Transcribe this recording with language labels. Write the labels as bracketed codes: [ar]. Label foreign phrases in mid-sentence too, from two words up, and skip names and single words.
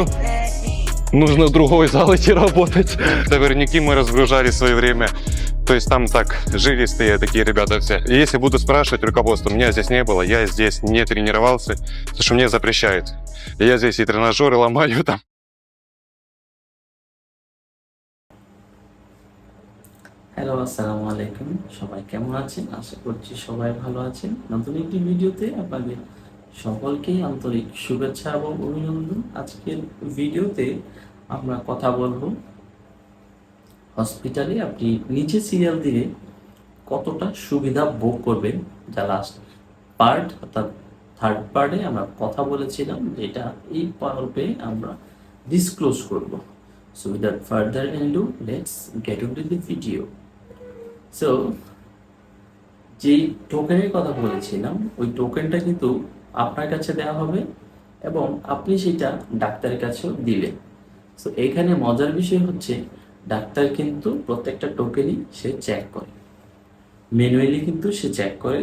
[ru] Нужно в другой зал идти работать. Товарники мы разгружали в свое время. То есть там так, жилистые такие ребята все. И если буду спрашивать руководство, меня здесь не было, я здесь не тренировался, потому что мне запрещают. Я здесь и тренажеры ломаю там. [bn] হ্যালো আসসালামু আলাইকুম, সবাই কেমন আছেন? আশা করছি সবাই ভালো আছেন। নতুন একটি ভিডিওতে আপনাদের সকলকেই আন্তরিক শুভেচ্ছা এবং অভিনন্দন। আজকের ভিডিওতে আমরা কথা বলবো হসপিটালে আপনি নিচে সিরিয়াল দিলে কতটা সুবিধা ভোগ করবেন। যা [en] last part [bn] অর্থাৎ [en] third part [bn] আমরা কথা বলেছিলাম, যেটা এই পর্বে আমরা ডিসক্লোজ করব। [en] So without further ado, let's get into the video. [bn] So যেই টোকেনের কথা বলেছিলাম, ওই টোকেনটা কিন্তু আপনার কাছে দেওয়া হবে এবং আপনি সেটা ডাক্তারের কাছেও দিবেন। সো এইখানে মজার বিষয় হচ্ছে, ডাক্তার কিন্তু প্রত্যেকটা টোকেনই সে চেক করে, ম্যানুয়ালি কিন্তু সে চেক করে।